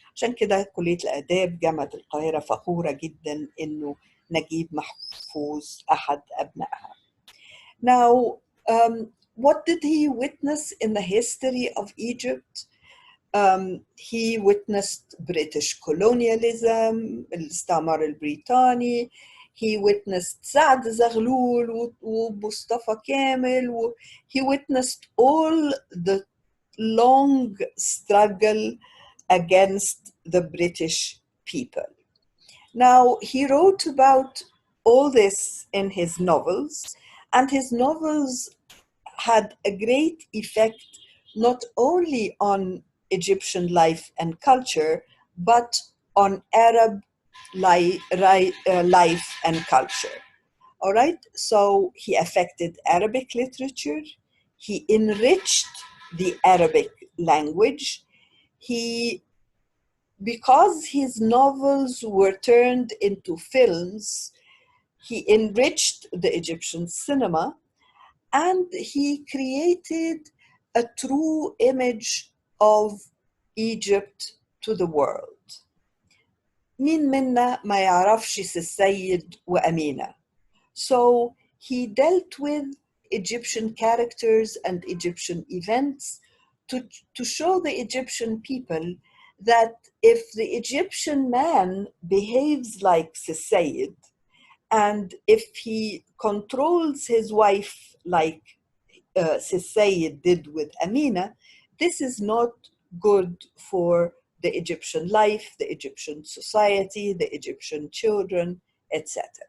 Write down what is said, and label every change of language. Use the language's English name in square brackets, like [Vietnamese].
[Arabic] عشان كده كلية الآداب جامعة القاهرة فخورة جدا إنه نجيب محفوظ أحد أبنائها. [English] Now, what did he witness in the history of Egypt? He witnessed British colonialism, الاستعمار البريطاني. [Arabic] He witnessed سعد زغلول ومصطفى كامل. [English] He witnessed all the long struggle against the British people. Now, he wrote about all this in his novels, and his novels had a great effect not only on Egyptian life and culture, but on Arab life and culture. All right, so he affected Arabic literature, he enriched the Arabic language, because his novels were turned into films, he enriched the Egyptian cinema, and he created a true image of Egypt to the world. [Arabic] مين منا ما يعرفش السيد وأمينة. [English] So he dealt with Egyptian characters and Egyptian events to show the Egyptian people that if the Egyptian man behaves like Sayyid, and if he controls his wife like Sayyid did with Amina, this is not good for the Egyptian life, the Egyptian society, the Egyptian children, etc.